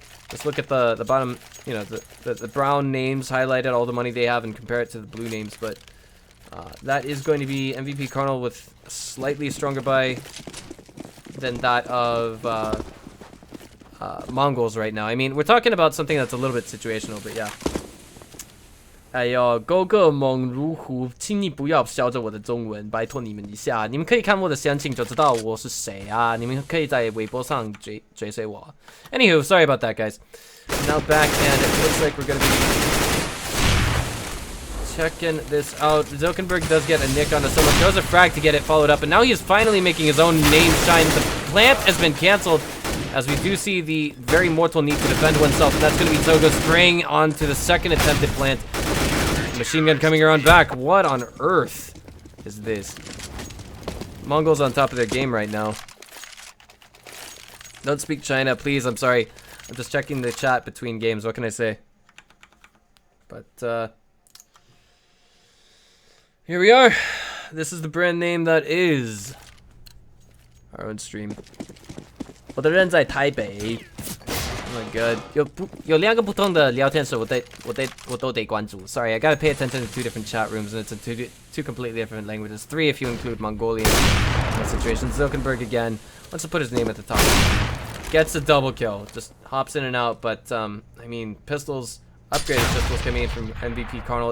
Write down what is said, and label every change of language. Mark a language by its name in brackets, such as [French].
[English] Just look at the bottom, you know, the brown names highlighted, all the money they have, and compare it to the blue names. But that is going to be MVP.Karnal with a slightly stronger buy than that of Mongols right now. I mean, we're talking about something that's a little bit situational, but yeah. [Chinese] 哎呦，勾个猛如虎，请你不要笑着我的中文，拜托你们一下。你们可以看我的详情就知道我是谁啊！你们可以在微博上追随我。 [English] Anywho, sorry about that, guys. Now back, and it looks like we're gonna be checking this out. Zuckerberg does get a nick onto someone, throws a frag to get it followed up, and now he is finally making his own name shine. The plant has been canceled, as we do see the very mortal need to defend oneself, and that's gonna be Togo spraying onto the second attempted plant. Machine gun coming around back. What on earth is this? Mongols on top of their game right now. Don't speak China, please. I'm sorry. I'm just checking the chat between games. What can I say? But, here we are. This is the brand name that is our own stream. [Chinese] 我的人在台北。 [English] Oh my God. [Chinese] 有2个不同的聊天室，我都得关注. [English] Sorry, I gotta pay attention to 2 different chat rooms, and it's in two completely different languages. 3 if you include Mongolian situations. Zuckerberg again wants to put his name at the top. Gets a double kill. Just hops in and out, but I mean, pistols, upgraded pistols coming in from MVP.Karnal.